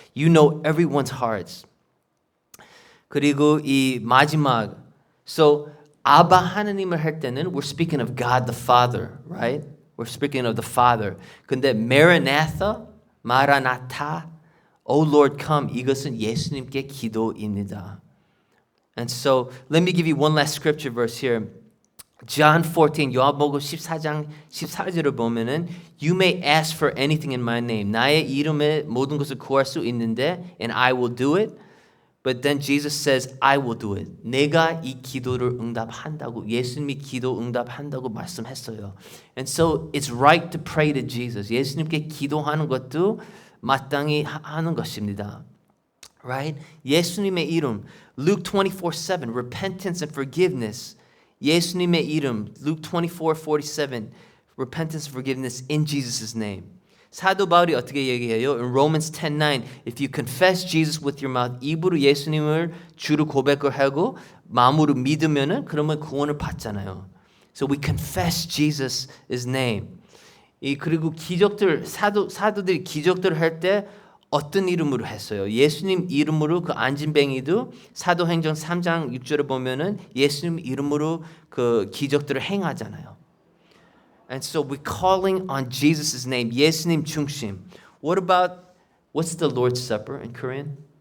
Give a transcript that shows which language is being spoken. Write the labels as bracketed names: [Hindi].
[English] You know everyone's hearts. [Korean] 그리고 이 마지막 [English] so 아바 하나님을 할 때는 we're speaking of God the Father, right? We're speaking of the Father. 근데 Maranatha, 마라나타 Oh Lord, come. [Korean] 이것은 예수님께 기도입니다. [English] And so, let me give you one last scripture verse here. John 14, [Korean] 요한복음 14장 14절을 보면은 [English] You may ask for anything in my name. [Korean] 나의 이름에 모든 것을 구할 수 있는데 [English] and I will do it. But then Jesus says, I will do it. [Korean] 내가 이 기도를 응답한다고 예수님이 기도 응답한다고 말씀했어요. [English] And so, it's right to pray to Jesus. [Korean] 예수님께 기도하는 것도 마땅히 하는 것입니다. [English] Right? 예수님의 이름 Luke 24:7 repentance and forgiveness. 예수님의 이름 Luke 24:47 repentance and forgiveness in Jesus' name. [Korean] 사도 바울이 어떻게 얘기해요? [English] In Romans 10:9 if you confess Jesus with your mouth [Korean] 입으로 예수님을 주로 고백을 하고 마음으로 믿으면은 그러면 구원을 받잖아요. [English] So we confess Jesus' name. [Korean] 그리고 기적들 사도들이 기적들을 할 때 어떤 이름으로 했어요? 예수님 이름으로 그 안진뱅이도 사도행전 3장 6절에 보면은 예수님 이름으로 그 기적들을 행하잖아요. [English] And so we're calling on Jesus' name. [Korean] 예수님 중심. [English] What about what's the Lord's Supper in Korean?